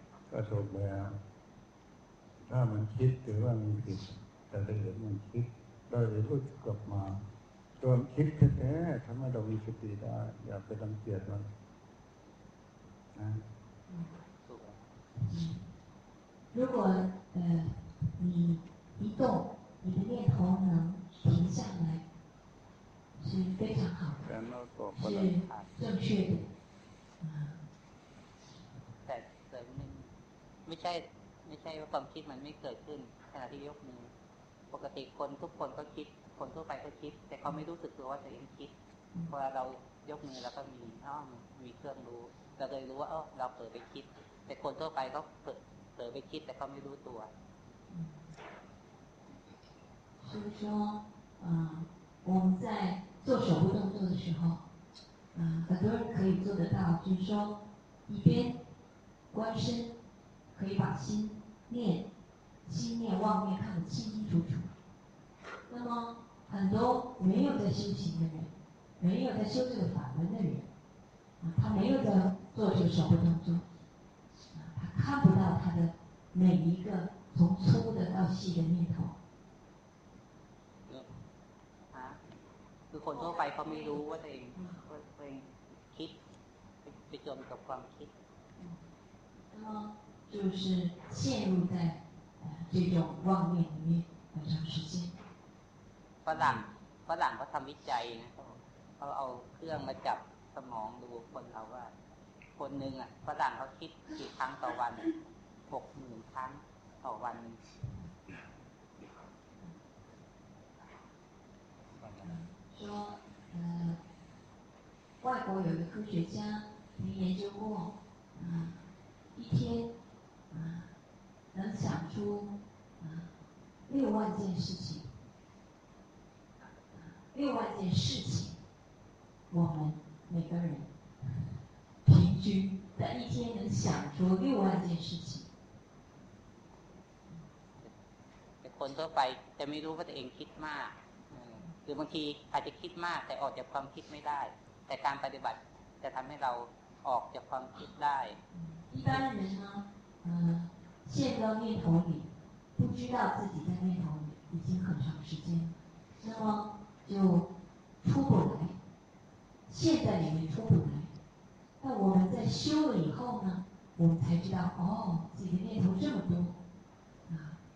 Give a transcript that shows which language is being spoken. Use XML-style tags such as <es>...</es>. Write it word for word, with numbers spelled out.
<th>ก็ถูกแล้วถ้ามันคิดถือว่ามันผิดแต่ถ้าเกิดมันคิดโดยรู้สึกกลับมาความคิดแท้ๆทำให้เรามีสติได้อย่าไปรังเกียจมัน</th> <zh>如果呃你一动，你的念头能停下来，是非常好的，是正确的。</zh> <th>แต่แต่ไม่ใช่ไม่ใช่ว่าความคิดมันไม่เกิดขึ้นขณะที่ยกมือปกติคนทุกคนก็คิดคนทั่วไปก็คิดแต่เขาไม่รู้สึกตัวว่าตัวเองคิดพอเรายกมือแล้วก็มีอ้อมมีเครื่องรู้เราเลยรู้ว่าเออเราเผลอไปคิดแต่คนทั่วไปก็เผลอเผลอไปคิดแต่ก็ไม่รู้ตัว</th> <zh>所以说嗯我们在做手部动作的时候嗯很多人可以做得到就是说一边观身可以把心念心念妄念看得清清楚楚那么很多没有在修行的人没有在修这个法门的人他没有在做这个手部动作，他看不到他的每一个从粗的到细的念头。</zh> <th>啊，คือคนทั่วไปเขาไม่รู้ว่าตัวเองว่าตัวเองคิดไปจมกับความคิด。</th> <zh>那么就是陷入在呃这种妄念里面很长时间。</zh> <th>ฝรั่งฝรั่งเขาทำวิจัยนะเขาเอาเครื่องมาจับสมองดูคนเราว่าคนหนึ่งอ่ะฝรั่งเขาคิดกี่ครั้งต่อวันหกหมื่นครั้งต่อวัน</th> <zh>说呃外国有一个科学家曾研究过啊一天啊能想出啊六万件事情六万件事情我们每个人平均在一天能想出六万件事情。</zh> <th>แต่คนทั่วไปจะไม่รู้ว่าตัวเองคิดมากหรือบางทีอาจจะคิดมากแต่ออกจากความคิดไม่ได้แต่การปฏิบัติจะทำให้เราออกจากความคิดได้</th> <zh>一般人呢呃陷到念头里不知道自己在念头里已经很长时间那么就出不来现在里面出不来，那我们在修了以后呢，我们才知道哦，自己的念头这么多啊。</zh>